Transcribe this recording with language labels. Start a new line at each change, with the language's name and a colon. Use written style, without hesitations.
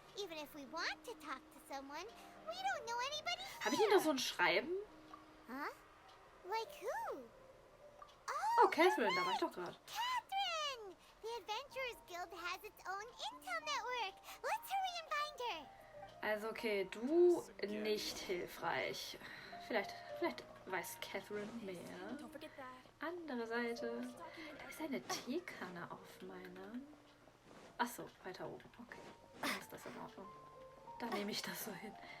English: Even if we want to talk to someone, we don't know anybody here.
German: Habe ich Ihnen da so ein Schreiben?
English: Huh? Like who?
German: Oh, Catherine, da war ich doch gerade.
English: Catherine! The Adventurers Guild has its own intel network. Let's hurry and find her.
German: Also okay, du nicht hilfreich. Vielleicht weiß Catherine mehr. Andere Seite. Da ist eine Teekanne auf meiner. Achso, weiter oben. Okay. Dann ist das in Ordnung. Dann nehme ich das so hin.